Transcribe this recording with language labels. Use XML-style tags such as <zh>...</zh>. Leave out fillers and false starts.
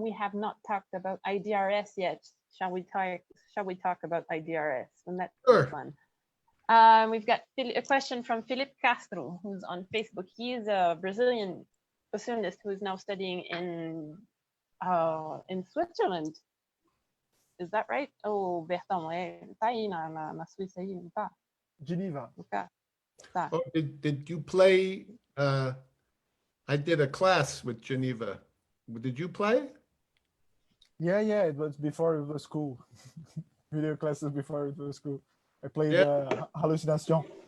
<en>We have not talked about IDRS yet. Shall we talk about IDRS? And that's Sure. fun. We've got a question from Felipe Castro, who's on Facebook. He is a Brazilian bassoonist who is now studying in Switzerland. Is that right?</en> <pt>Oh, Bertão, tá aí na Suíça aí, não tá?</pt> <en>Geneva.</en> <pt>Okay. Tá.</pt> <en>Oh, did you play? I did a class with Geneva. Did you play? Yeah, it was before it was school. Video classes before it was school. I played Hallucination.</en>